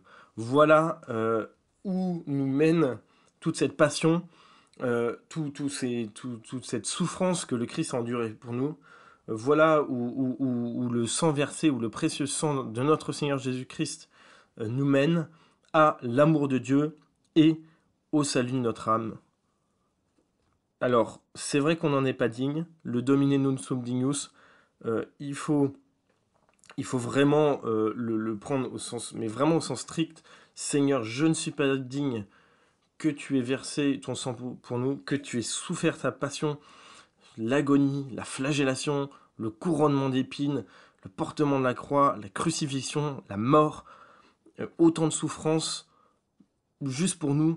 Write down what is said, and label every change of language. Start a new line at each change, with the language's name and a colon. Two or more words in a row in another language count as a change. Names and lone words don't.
French: Voilà où nous mène toute cette passion, toute cette souffrance que le Christ a endurée pour nous. Voilà où le sang versé, où le précieux sang de notre Seigneur Jésus-Christ nous mène à l'amour de Dieu et au salut de notre âme. Alors, c'est vrai qu'on n'en est pas digne.
Latin: Le Domine non sum dignus,
French: il faut vraiment le prendre au sens, mais vraiment au sens strict. Seigneur, je ne suis pas digne que tu aies versé ton sang pour nous, que tu aies souffert ta passion, l'agonie, la flagellation, le couronnement d'épines, le portement de la croix, la crucifixion, la mort, autant de souffrances juste pour nous.